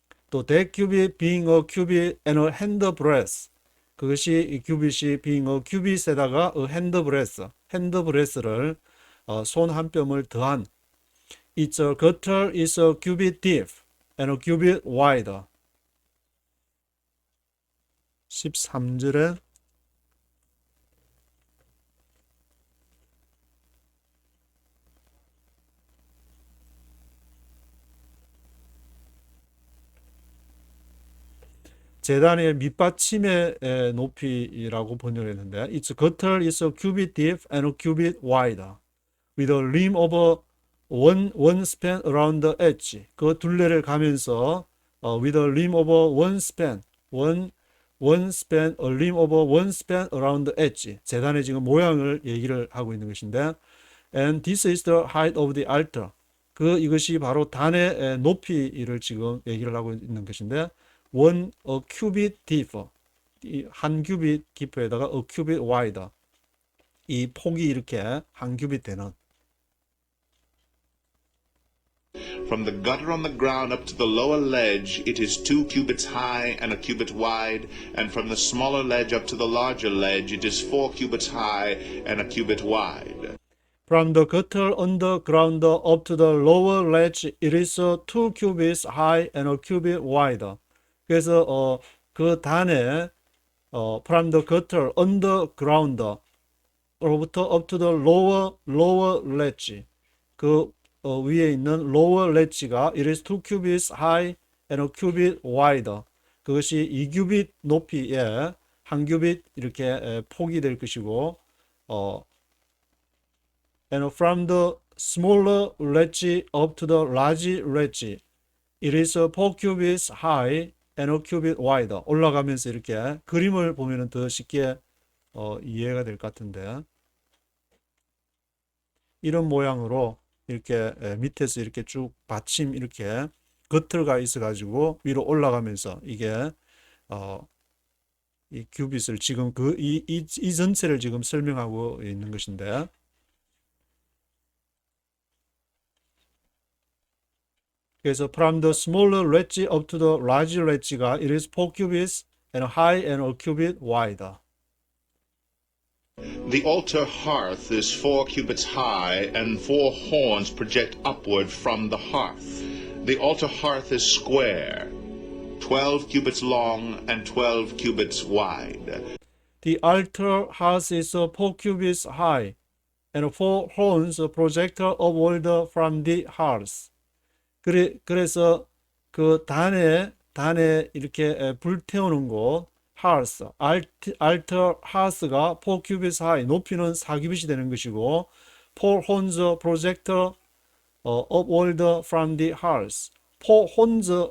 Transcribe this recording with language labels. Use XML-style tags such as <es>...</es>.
<en>또 that cubit being a cubit and a handbreadth.</en> <ko>그것이 이 큐빗이</ko> <en>being a cubit</en> <ko>에다가</ko> <en>a handbreadth</en> <ko>를 손 한 뼘을 더한.</ko> <en>Its gutter is a cubit deep and a cubit wide.</en> <ko>13절에 제단의 밑받침의 높이라고 번역했는데</ko> <en>its gutter is a cubit deep and a cubit wide with a rim of one span around the edge.</en> <ko>그 둘레를 가면서</ko> <en>with a rim of one span, one span, a rim of one span around the edge.</en> <ko>제단의 지금 모양을 얘기를 하고 있는 것인데</ko> <en>and this is the height of the altar.</en> <ko>이것이 바로 단의 높이를 지금 얘기를 하고 있는 것인데</ko> <en>one a cubit deep,</en> <ko>한 큐빗 깊이에다가</ko> <en>a cubit wide,</en> <ko>이 폭이 이렇게 한 큐빗 되는.</ko> <en>From the gutter on the ground up to the lower ledge, it is 2 cubits high and a cubit wide, and from the smaller ledge up to the larger ledge, it is 4 cubits high and a cubit wide. From the gutter on the ground up to the lower ledge, it is 2 cubits high and a cubit wide.</en> <ko>그래서 그 단에</ko> <en>from the gutter on the ground 로부터 up to the lower ledge,</en> <ko>그 위에 있는</ko> <en>lower ledge가 it is 2 cubits high and a cubit wide.</en> <ko>그것이 2큐빗 높이에 한 큐빗 이렇게 폭이 될 것이고</ko> <en>and from the smaller ledge up to the large ledge, it is 4 cubits high and a cubit wide.</en> <ko>올라가면서 이렇게 그림을 보면 더 쉽게 이해가 될 것 같은데 이런 모양으로 이렇게 밑에서 이렇게 쭉 받침 이렇게 겉을가 있어 가지고 위로 올라가면서 이게 이 큐빗을 지금 이 전체를 지금 설명하고 있는 것인데</ko> <en>그래서 from the smaller ledge up to the large ledge가 it is 4 cubits and high and a cubit wide. The altar hearth is 4 cubits high, and 4 horns project upward from the hearth. The altar hearth is square, 12 cubits long and 12 cubits wide. The altar hearth is 4 cubits high, and 4 horns project upward from the hearth.</en> <ko>그래서 그 단에 이렇게 불 태우는 곳</ko> <en>hearth, altar hearth가 4 cubits high,</en> <ko>높이는 4큐빗이 되는 것이고</ko> <en>4 horns project upward from the hearth. 4 horns</en>